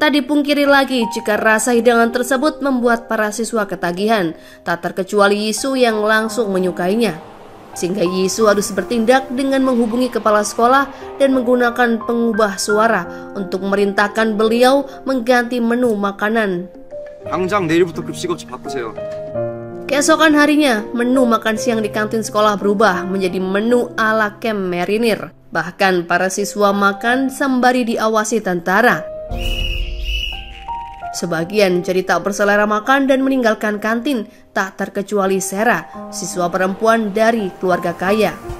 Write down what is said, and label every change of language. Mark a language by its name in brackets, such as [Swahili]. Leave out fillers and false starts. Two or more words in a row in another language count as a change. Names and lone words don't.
[Indonesian] Tak dipungkiri lagi jika rasa hidangan tersebut membuat para siswa ketagihan, tak terkecuali Yisu yang langsung menyukainya. Sehingga Yisu harus bertindak dengan menghubungi kepala sekolah dan menggunakan pengubah suara untuk memerintahkan beliau mengganti menu makanan. [Korean] 당장 내일부터 급식업체 바꾸세요. [Indonesian] Keesokan harinya, menu makan siang di kantin sekolah berubah menjadi menu ala Camp Marinir. Bahkan para siswa makan sembari diawasi tentara. Sebagian jadi tak berselera makan dan meninggalkan kantin, tak terkecuali Sera, siswa perempuan dari keluarga kaya.